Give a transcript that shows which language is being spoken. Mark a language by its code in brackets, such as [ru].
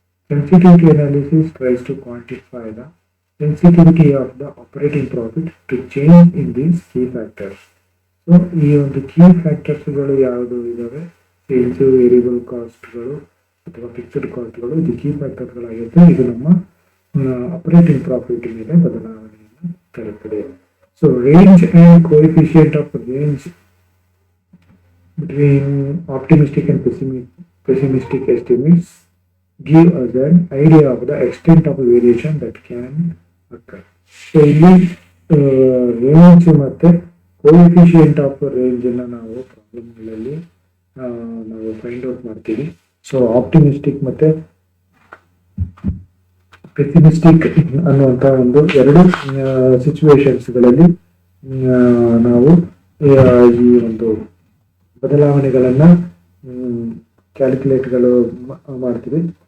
[en] Sensitivity analysis tries to quantify the sensitivity of the operating profit to change in these key factors. [kn] So ಈ ಒಂದು key ಫ್ಯಾಕ್ಟರ್ಸ್ಗಳು ಯಾವುದು ಇದ್ದಾವೆ, sales, variable ಕಾಸ್ಟ್ಗಳು ಅಥವಾ fixed ಕಾಸ್ಟ್ಗಳು, ಇದು key ಫ್ಯಾಕ್ಟರ್ಗಳಾಗಿರುತ್ತೆ. ಇದು ನಮ್ಮ ಆಪರೇಟಿಂಗ್ ಪ್ರಾಫಿಟ್ ಮೇಲೆ ಬದಲಾವಣೆಯನ್ನು ತರುತ್ತದೆ. [en] So range and coefficient of range between optimistic and pessimistic estimates give us an idea of the extent of variation that can occur. [kn] So ಇಲ್ಲಿ ರೇಂಜ್ ಮತ್ತು coefficient of range ಅನ್ನು ನಾವು ಪ್ರಾಬ್ಲಮ್ಗಳಲ್ಲಿ ನಾವು ಫೈಂಡ್ ಔಟ್ ಮಾಡ್ತೀವಿ. So optimistic ಮತ್ತೆ pessimistic ಅನ್ನುವಂಥ ಒಂದು ಎರಡು ಸಿಚುವೇಶನ್ಸ್ಗಳಲ್ಲಿ ನಾವು ಈ ಒಂದು ಬದಲಾವಣೆಗಳನ್ನು ಕ್ಯಾಲ್ಕುಲೇಟ್ಗಳು ಮಾಡ್ತೀವಿ.